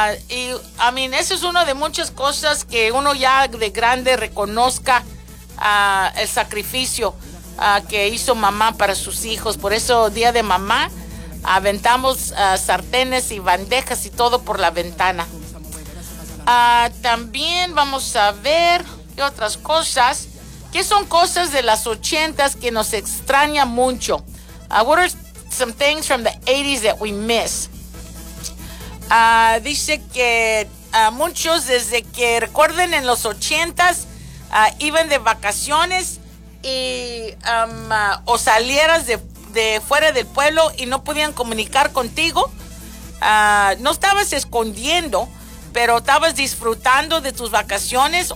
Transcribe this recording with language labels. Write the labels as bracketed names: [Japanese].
[Spanish] Y a mí, eso es una de muchas cosas que uno ya de grande reconozca el sacrificio que hizo mamá para sus hijos. Por eso, día de mamá, aventamos sartenes y bandejas y todo por la ventana. También vamos a ver qué otras cosas. ¿Qué son cosas de las 80s que nos extraña mucho? [English] What are some things from the 80s that we miss? [Spanish] Dice que muchos desde que recuerden en los 80s iban de vacaciones y o salieras de fuera del pueblo y no podían comunicar contigo. No estabas escondiendo, pero estabas disfrutando de tus vacaciones.